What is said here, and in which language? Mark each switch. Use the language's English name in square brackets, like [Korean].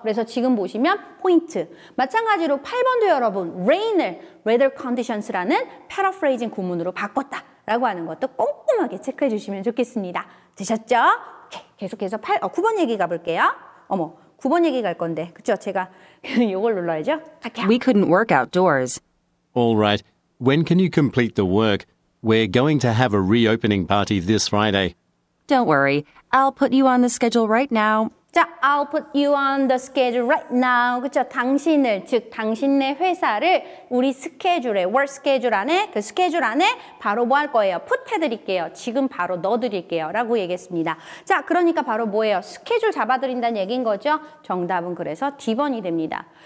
[Korean] 그래서 지금 보시면 포인트 마찬가지로 8번도 여러분 rain을 [English] weather conditions [Korean] 라는 paraphrasing 구문으로 바꿨다라고 하는 것도 꼼꼼하게 체크해 주시면 좋겠습니다. 되셨죠? 오케이, 계속해서 9번 얘기 가볼게요. 9번 얘기 갈 건데, 그쵸? 제가 이걸 눌러야죠. 갈게요. [English] we couldn't work outdoors. All right. When can you complete the work? We're going to have a reopening party this Friday. Don't worry, I'll put you on the schedule right now. 자, I'll put you on the schedule right now. [Korean] 그쵸? 당신을, 즉 당신네 회사를 우리 스케줄에, work schedule 안에, 그 스케줄 안에 바로 뭐 할 거예요? put 해드릴게요. 지금 바로 넣어드릴게요. 라고 얘기했습니다. 자, 그러니까 바로 뭐예요? 스케줄 잡아드린다는 얘기인 거죠? 정답은 그래서 D번이 됩니다.